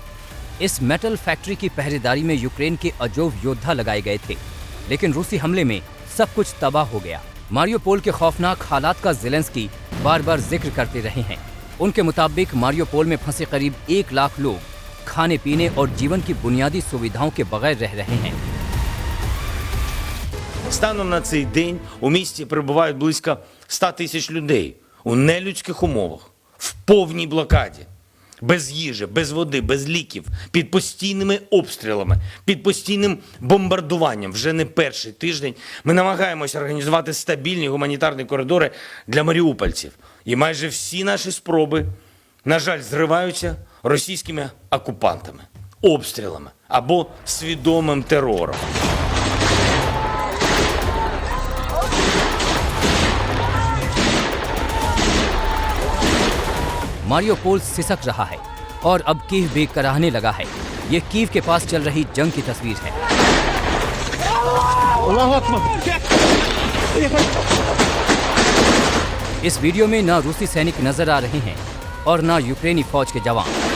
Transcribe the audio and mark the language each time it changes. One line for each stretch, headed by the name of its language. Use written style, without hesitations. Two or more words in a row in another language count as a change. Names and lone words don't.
Hindi: इस
English: metal factory
Hindi: की पहरेदारी में यूक्रेन के अजोब योद्धा लगाए गए थे, लेकिन रूसी हमले में सब कुछ तबाह हो गया। मारियोपोल के खौफनाक हालात का ज़ेलेंस्की बार बार जिक्र करते रहे हैं। उनके मुताबिक मारियोपोल में फंसे करीब 1 लाख लोग खाने पीने और जीवन की बुनियादी सुविधाओं के बगैर रह रहे हैं।
Ukrainian: Станом на цей день у місті перебувають близько 100 тисяч людей у нелюдських умовах, в повній блокаді. Без їжі, без води, без ліків, під постійними обстрілами, під постійним бомбардуванням. Вже не перший тиждень ми намагаємося організувати стабільні гуманітарні коридори для маріупольців. І майже всі наші спроби, на жаль, зриваються російськими окупантами, обстрілами або свідомим терором.
Hindi: मारियोपोल सिसक रहा है और अब कीव भी कराहने लगा है। ये कीव के पास चल रही जंग की तस्वीर है। इस वीडियो में ना रूसी सैनिक नजर आ रहे हैं और ना यूक्रेनी फौज के जवान।